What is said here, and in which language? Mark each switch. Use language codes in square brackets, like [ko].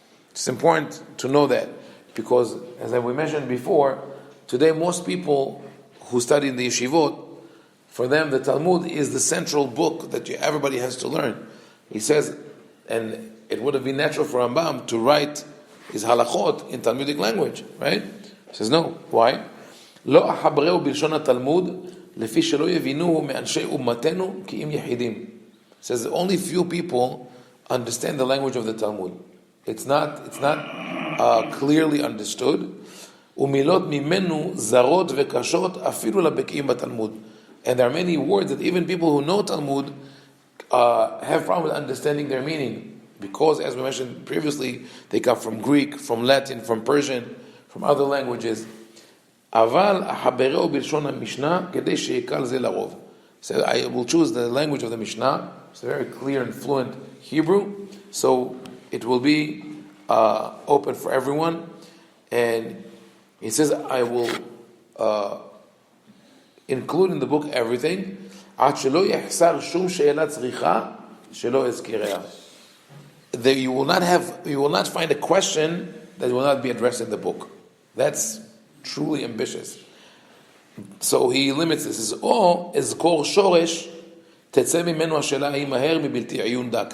[en] It's important to know that, because, as we mentioned before, today most people who study in the yeshivot, for them the Talmud is the central book that everybody has to learn. He says, and it would have been natural for Rambam to write his halachot in Talmudic language, right? He says, no. Why? [he] לא אחברהו בלשון התלמוד, לפי שלא יבינו מאנשי אומתנו כי אם יחידים. [en] Says only few people understand the language of the Talmud. It's not clearly understood. [he] ומילות ממנו זרות וקשות אפילו לבקיאים בתלמוד. [en] And there are many words that even people who know Talmud have problem with understanding their meaning, because, as we mentioned previously, they come from Greek, from Latin, from Persian, from other languages. [he] אבל אחברהו בלשון המשנה כדי שיקל זה לרוב. [en] So I will choose the language of the Mishnah. It's a very clear and fluent Hebrew, so it will be open for everyone. And he says, I will include in the book everything. [he] עד שלא יחסר שום שאלה צריכה שלא אזכיריה. [en] You will not find a question that will not be addressed in the book. That's truly ambitious. So he limits this. He says, [he] או אזכור שורש תצא ממנו השאלה ההיא מהר מבלתי עיון דק.